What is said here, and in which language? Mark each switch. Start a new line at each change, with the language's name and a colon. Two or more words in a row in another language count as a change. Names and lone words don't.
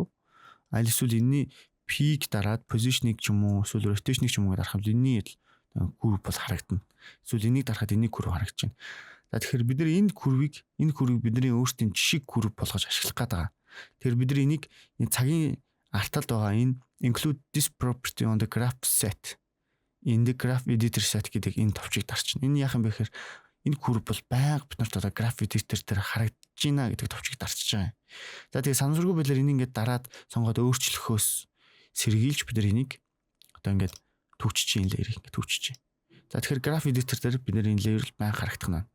Mongolian: Аль эсвэл энэний peak дараад position-ыг ч юм уу эсвэл rotation-ыг ч юм уу дарахад энэний curve бол харагдана. Эсвэл энийг дарахад энэний curve харагдаж байна. За тэгэхээр бид нар энэ curve-ийг бидний өөрсдийн жишг curve болгож ашиглах гэдэг. Тэгэхээр бид нар энийг цагийн арталд байгаа энэ
English: include this property on the graph set in the graph editor set
Mongolian: гэдэг энэ товчийг дарчихна. Энэ яах юм бэ гэхээр энэ curve бол байнга бид нарт одоо
English: graph editor
Mongolian: дээр харагдаж байна гэдэг товчийг дарчиж байгаа юм. За тэгээ санамсаргүй байлаар энийг ингээд дараад сонгоод өөрчлөхөөс сэргийлж бид нар энийг одоо ингээд төвчж ин лейерийг ингээд төвчж. За тэгэхээр
English: graph editor
Mongolian: дээр бид нар энэ layer байнга харагдах нь.